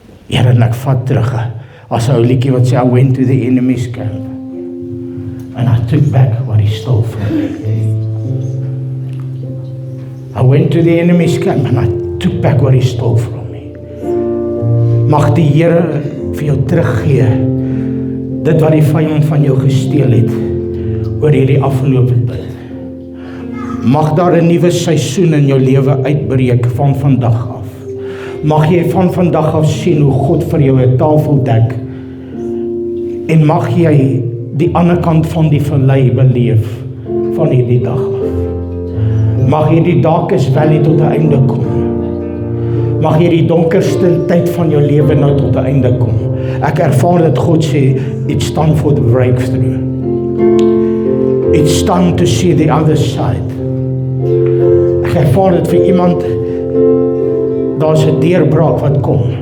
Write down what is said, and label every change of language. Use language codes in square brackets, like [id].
[af] Here, en ek vat terug, as 'n ou liedjie wat sê, [en] I went to the enemy's camp, and I took back what he stole from me. I went to the enemy's camp, and I took back what he stole from me. [af] Mag die Here vir jou teruggee, dit wat die vyand van jou gesteel het, oor hierdie afgelope tyd. Mag daar 'n nuwe seisoen in jou lewe uitbreek van vandag af. Mag jy van vandag af sien hoe God vir jou 'n tafel dek, en mag jy die ander kant van die vallei beleef van hierdie dag af. Mag hierdie Darkest Valley tot 'n einde kom. Mag hierdie donkerste tyd van jou lewe nou tot 'n einde kom. Ek ervaar dat God sê, [en] it's time for the breakthrough. It's time to see the other side. [af] Ek ervaar dit vir iemand, daar's 'n deurbraak wat kom.